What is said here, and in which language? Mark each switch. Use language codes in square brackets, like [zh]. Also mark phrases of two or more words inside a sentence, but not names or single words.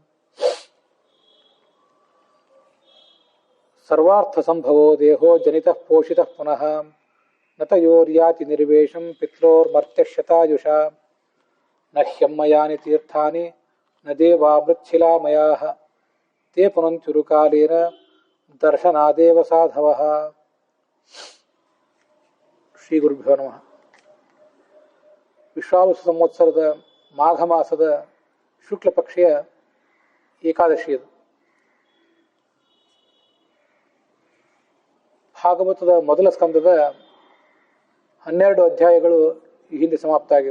[sa] सर्वार्थसंभवो देहो जनितः पोषितः पुनः न तयोर्याति निर्वेशं पित्रोर्मर्त्यशतायुषा न ह्यम्मयानि तीर्थानि न देवामृच्छिलामयाः ते पुनन्त्युरुकालेन दर्शनादेव साधवः। ಶ್ರೀ ಗುರುಭ್ಯೋ ನಮಃ. [kn] ವಿಶ್ವಾವಸು ಸಂವತ್ಸರದ ಮಾಘ ಮಾಸದ ಶುಕ್ಲ ಪಕ್ಷೆಯ ಏಕಾದಶಿ ಇದು. ಭಾಗವತದ ಮೊದಲ ಸ್ಕಂದದ 12 ಅಧ್ಯಾಯಗಳು ಈ ಹಿಂದೆ ಸಮಾಪ್ತ ಆಗಿವೆ.